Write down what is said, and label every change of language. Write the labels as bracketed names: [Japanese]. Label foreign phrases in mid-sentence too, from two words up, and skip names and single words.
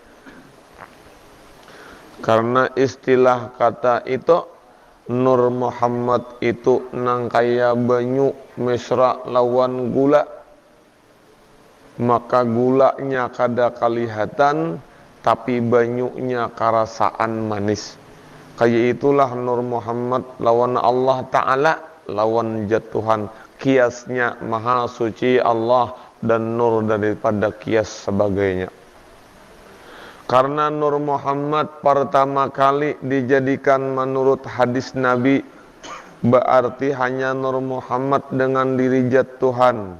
[Banjar] Karena istilah kata itu, Nur Muhammad itu nang kaya banyu mesra lawan gula, maka gulanya kada kelihatan tapi banyunya karasaan manis. Kaya itulah Nur Muhammad lawan Allah Ta'ala, lawan zat Tuhan. [Indonesian] Kiasnya maha suci Allah dan nur daripada kias sebagainya. Karena Nur Muhammad pertama kali dijadikan menurut hadis Nabi, berarti hanya Nur Muhammad dengan diri zat Tuhan.